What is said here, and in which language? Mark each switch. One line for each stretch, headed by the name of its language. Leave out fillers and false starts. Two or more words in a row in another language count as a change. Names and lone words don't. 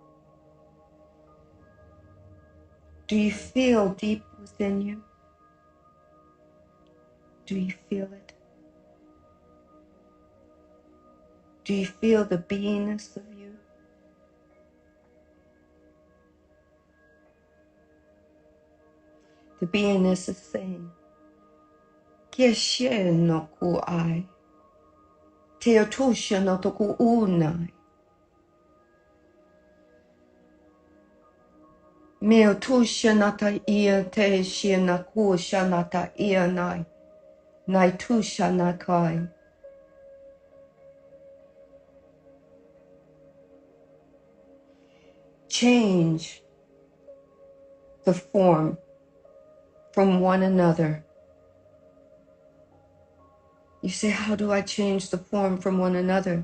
English: Do you feel deep within you Do you feel it? Do you feel the beingness of you? The beingness is saying, Keshe no ku ai, te otusha no toku unai, me otusha nata ia te shia na ku shanata ia nai, nai tusha nakai. Change the form from one another. You say, how do I change the form from one another?